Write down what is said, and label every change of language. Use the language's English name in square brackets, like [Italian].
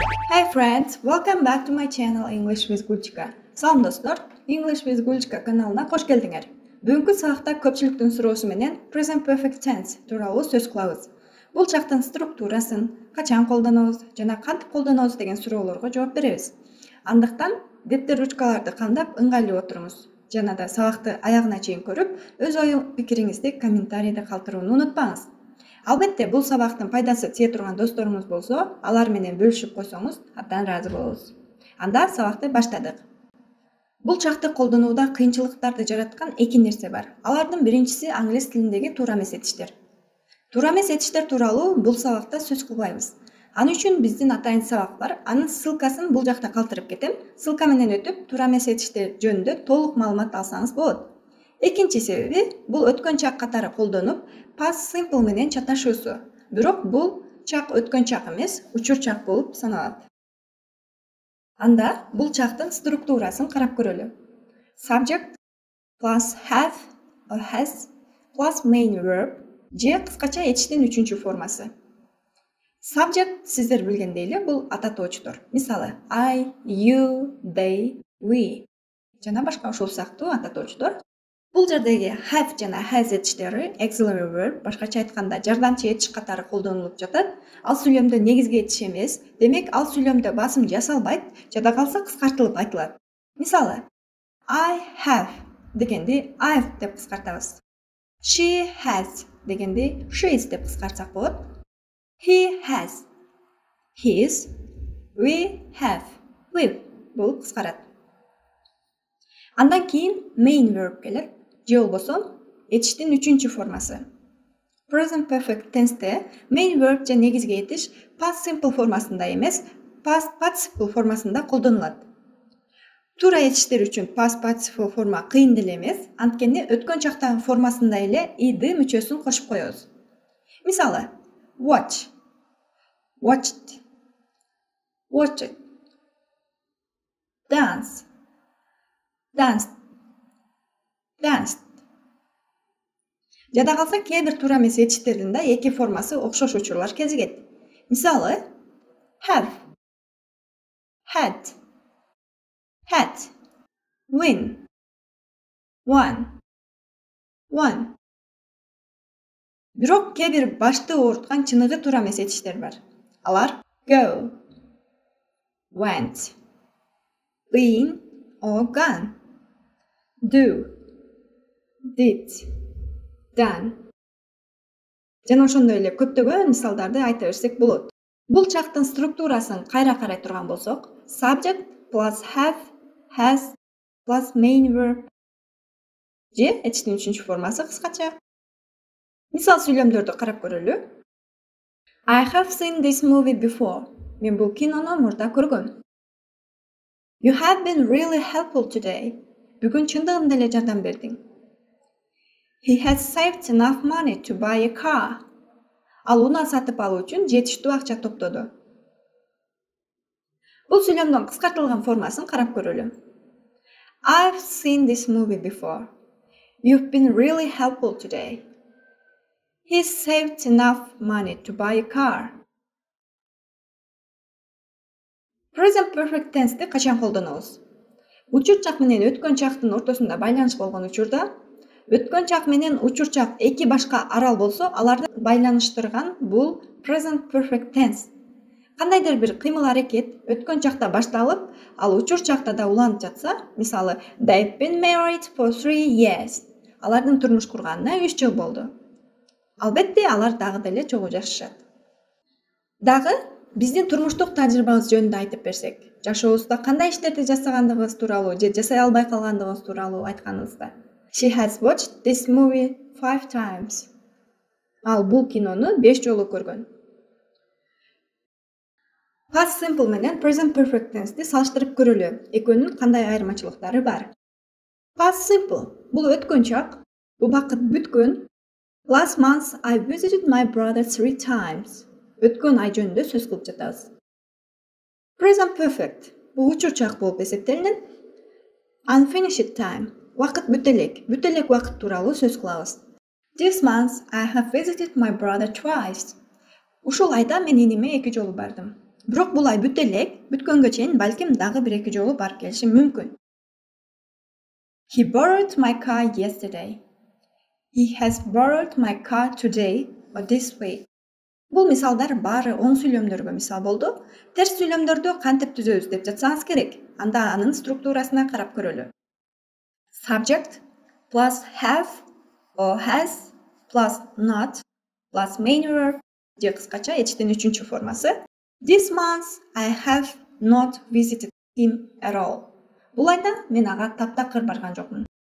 [English] Hi friends, welcome back to my channel English with Gulchika. [Kyrgyz] Салам достор, English with Gulchika каналына кош келдиңер. Бүгүнкү сабакта көпчүлүктүн суроосу менен present perfect tense тууралуу сөз кылабыз. Бул чактын структурасын, качан колдонобуз жана кантип колдонобуз деген суроолорго жооп беребиз. Андыктан дептер ручкаларды кандап ыңгайлуу отуруңуз. Жана да сабакты аягына чейин көрүп, өз ой пикириңизди комментарийде калтырууну унутпаңыз. Албетте, бул сабактын пайдасы тие турган досторуңуз болсо, алар менен бөлүшүп койсоңуз, абдан ыраазы болобуз. Анда сабакты баштадык. Бул чакты колдонууда кыйынчылыктарды жараткан эки нерсе бар. Алардын биринчиси англис тилиндеги туура эмес этиштер. Туура эмес этиштер тууралуу бул сабакта сөз кылбайбыз. Аны үчүн биздин атайын сабак бар. Анын ссылкасын бул жакта калтырып кетем. Ссылка менен өтүп, туура эмес этиштер жөнүндө толук маалымат алсаңыз болот. Экинчи себеби бул өткөн чак катары колдонуп, past simple менен чаташуусу. Бирок бул чак өткөн чак эмес, учур чак болуп саналат. Анда бул чактын структурасын карап көрөлү. Subject plus have or has plus main verb же кыскача этиштин үчүнчү формасы. Subject сиздер билгендей эле бул ататоочтор. Мисалы, I, you, they, we жана башка ушул сыяктуу ататоочтор. Бул жердеги have жана has этиштери auxiliary verb, башкача айтканда жардамчы этиш катары колдонулуп жатат. Ал сүйлөмдө негизги этиш эмес, демек ал сүйлөмдө басым жасалбайт, жада калса кыскартылып айтылат. Мисалы, I have дегенди I've деп кыскартабыз. She has дегенди she's деп кыскартсак болот. He has his, we have we've болуп кыскарат. Андан кийин main verb келет. Же болбосо этиштин үчүнчү формасы. Present perfect tense'те main verb же негизги этиш past simple формасында эмес, past participle формасында колдонулат. Туура этиштер үчүн past participle форма кыйын деле эмес, анткени өткөн чактагы формасында эле id мүчөсүн кошуп коебуз. Мисалы, watch, watched, watched, dance, danced, danced. Жада калса кээ бир туура эмес этиштердин да эки формасы окшош учурлар кезигет. Мисалы, have, had, had, win, won, won. Бирок кээ бир башты ооруткан чыныгы туура эмес этиштер бар. Алар go, went, been or gone, do, did, done. Жана ошондой эле көптөгөн мисалдарды айта берсек болот. Бул чактын структурасын кайра карай турган болсок, subject plus have, has plus main verb же этиштин үчүнчү формасы кыскача. Мисал сүйлөмдөрдү карап көрөлү. [English] I have seen this movie before. [Kyrgyz] Мен бул кинону мурда көргөм. [English] You have been really helpful today. [Kyrgyz] Бүгүн чындыгында эле жардам бердиң. [English] He has saved enough money to buy a car. [Kyrgyz] Ал унаа сатып алуу үчүн жетиштүү акча топтоду. Бул сүйлөмдүн кыскартылган формасын карап көрөлү. [English] I've seen this movie before. You've been really helpful today. He saved enough money to buy a car. [Kyrgyz] Present perfect tense'ти качан колдонобуз? Учур чак менен өткөн чактын ортосунда байланыш болгон учурда, өткөн чак менен учур чак эки башка арал болсо, аларды байланыштырган бул present perfect tense. Кандайдыр бир кыймыл аракет өткөн чакта башталып, ал учур чакта да уланып жатса, мисалы, they've been married for 3 years. Алардын турмуш курганына 3 жыл болду. Албетте, алар дагы деле чогуу жашашат. Дагы биздин турмуштук тажрыйбабыз жөнүндө айтып берсек, жашообузда кандай иштерди жасагандыгыбыз тууралуу же жасай албай калгандыгыбыз тууралуу айтканыбызда. [English] She has watched this movie 5 times. [Kyrgyz] Ал бул кинону 5 жолу көргөн. Past simple менен present perfect tense'ти салыштырып көрөлү. Экөөнүн кандай айырмачылыктары бар? Past simple бул өткөн чак, убакыт бүткөн. [English] Last month I visited my brother 3 times. [Kyrgyz] Өткөн ай жөнүндө сөз кылып жатабыз. Present perfect бул учур чак болуп эсептелинет. Unfinished time вакыт бүт элек вакыт тууралуу сөз кылабыз. [English] This month I have visited my brother twice. Ушул айда мен иниме 2 жолу бардым. [Kyrgyz] Бирок бул ай бүтө элек, бүткөнгө чейин балким дагы 1-2 жолу барып келишим мүмкүн. [English] He borrowed my car yesterday. He has borrowed my car today or this week. [Kyrgyz] Бул мисалдар баары оң сүйлөмдөргө мисал болду. Терс сүйлөмдөрдү кантип түзөбүз деп жатсаңыз керек. Анда анын структурасына карап көрөлү. Subject plus have or has plus not plus main verb же кыскача эчтин 3-чү формасы. [English] This month I have not visited him at all. [Kyrgyz] Бул айда мен ага таптакыр барган жокмун.